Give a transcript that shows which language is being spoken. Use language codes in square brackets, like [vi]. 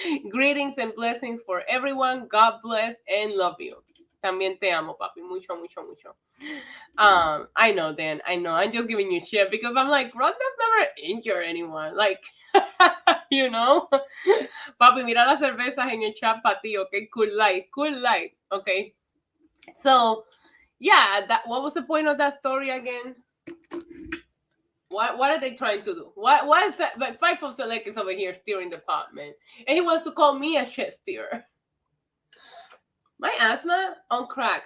[en] Greetings and blessings for everyone. God bless and love you. [es] También te amo, papi. Mucho, mucho, mucho. [en] I know, Dan. I know. I'm just giving you shit because I'm like, Ronda's never injured anyone. Like, you know? [es] Papi, mira las cervezas en el chat para ti, okay? [en] Cool light. Cool light. Okay? So, yeah, what was the point of that story again? What are they trying to do? What is that? But Fightful Select is over here steering the pot, man. And he wants to call me a shit steerer. My asthma on crack.